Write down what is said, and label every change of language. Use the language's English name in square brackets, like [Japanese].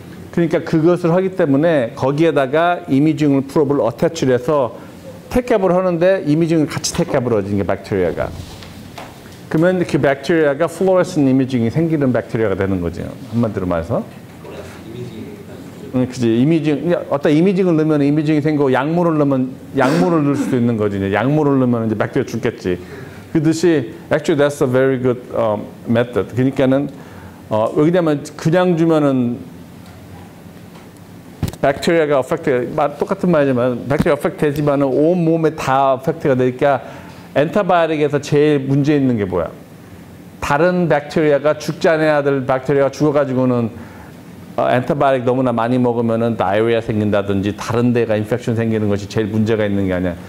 [Korean] 그러니까 그것을 하기 때문에 거기에다가 이미징 프로브를 어태치를 해서 테이크업을 하는데 이미징을 같이 테이크업을 하는 게 박테리아가. 그러면 그 박테리아가 플로레센 이미징이 생기는 박테리아가 되는 거죠. 한마디로 말해서. 그지. 이미징, 어떤 이미징을 넣으면 이미징이 생기고 약물을 넣으면 약물을 넣을 수도 있는 거지. 약물을 넣으면 이제 박테리아 죽겠지. 그듯이 [English] actually that's a very good method. [Korean] 그러니까는 왜냐면 그냥 주면은 박테리아가 affect, 똑같은 말이지만 박테리아 affect 되지만은 온 몸에 다 affect가 되니까 엔터바이오틱에서 제일 문제 있는 게 뭐야? 다른 박테리아가 죽지 않아야 될 박테리아가 죽어가지고는 엔터바이오틱 너무나 많이 먹으면은 다이어리아 생긴다든지 다른 데가 인펙션 생기는 것이 제일 문제가 있는 게 아니야.